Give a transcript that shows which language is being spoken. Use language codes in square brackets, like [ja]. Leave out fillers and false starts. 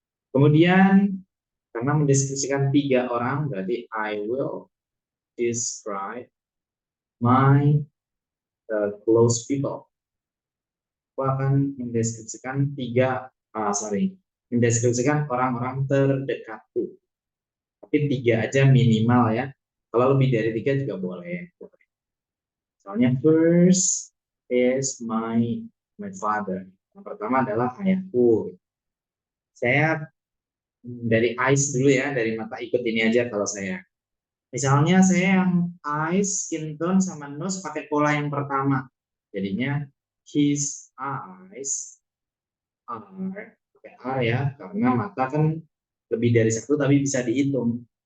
[id] Kemudian karena mendeskripsikan 3 orang, berarti [en] I will describe my close people. [id] Aku akan mendeskripsikan 3 mendeskripsikan orang-orang terdekatku. Tapi 3 aja minimal ya. Kalau lebih dari 3 juga boleh. Soalnya [en] first is my father. [id] Yang pertama adalah ayahku. Saya dari eyes dulu ya, dari mata ikut ini aja kalau saya. Misalnya saya yang eyes, skin tone, sama nose pakai pola yang pertama. Jadinya [en] his eyes are, [id] pakai R ya, karena mata kan lebih dari 1 tapi bisa dihitung.